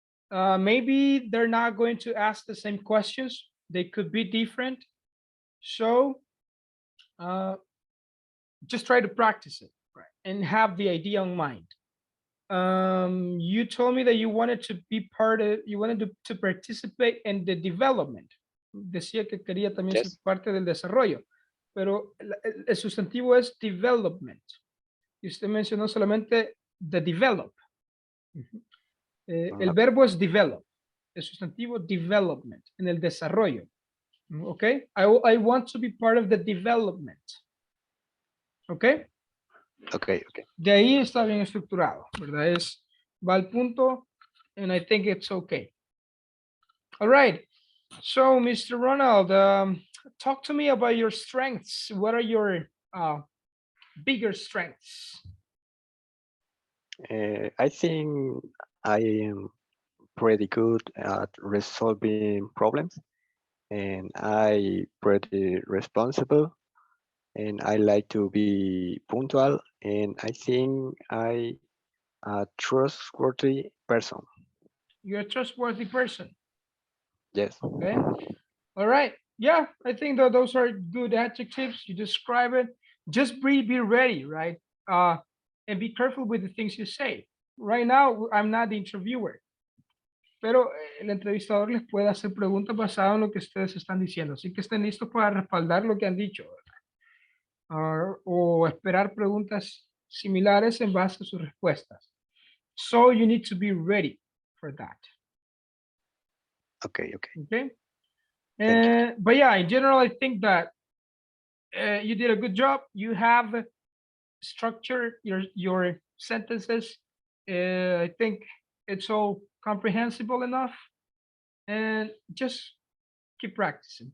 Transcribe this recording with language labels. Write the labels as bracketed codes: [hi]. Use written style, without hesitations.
[en] Maybe they're not going to ask the same questions. They could be different. So just try to practice it, right? And have the idea in mind. You told me that you wanted to be part of, you wanted to participate in the development. [es] Decía que quería también ser [en] Yes. [es] parte del desarrollo, pero el sustantivo es development. Y usted mencionó solamente the develop. El [en] Okay. [es] verbo es develop. El sustantivo development, en el desarrollo. [en] Okay, I want to be part of the development. Okay. Okay, okay. [es] De ahí está bien estructurado, ¿verdad? Va al punto, [en] and I think it's okay. All right. So, Mr. Ronald, talk to me about your strengths. What are your bigger strengths? I think I am pretty good at resolving problems and I pretty responsible and I like to be punctual and I think I a trustworthy person. You're a trustworthy person. Yes. Okay. All right. Yeah, I think that those are good adjectives. You describe it. Just be ready, right? And be careful with the things you say. Right now, I'm not the interviewer, [es] pero el entrevistador les puede hacer preguntas basadas en lo que ustedes están diciendo. Así que estén listos para respaldar lo que han dicho, o esperar preguntas similares en base a sus respuestas. [en] So you need to be ready for that. Okay, okay. Okay. Thank you. But yeah, in general, I think that you did a good job. You have structured your sentences. I think it's all comprehensible enough, and just keep practicing.